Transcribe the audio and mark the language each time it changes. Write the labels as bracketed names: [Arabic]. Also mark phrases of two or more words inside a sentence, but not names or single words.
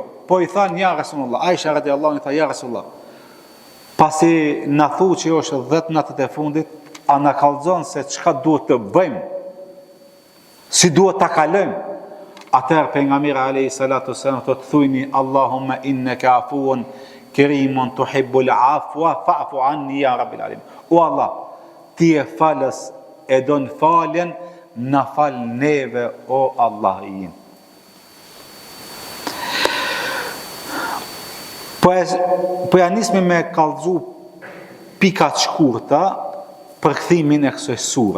[Albanian] Po i than [Arabic] يا رسول الله, [Albanian] Aisha [Arabic] رضي الله عنها [Albanian] i tha [Arabic] يا رسول الله, [Albanian] pasi na thu që është 10 natët e fundit, a na kallzon se çka duhet të bëjmë, si duhet ta kalojmë. Atëherë pejgamberi [Arabic] عليه الصلاة والسلام [Albanian] thotë thujni [Arabic] اللهم إنك عفو كريم تحب العفو فاعف عني يا رب العالمين. [Albanian] O Allah, ti e falës e don faljen, na fal neve o Allah i jim. Po ja nismi me kallzu pika të shkurta për kthimin e kësaj sure.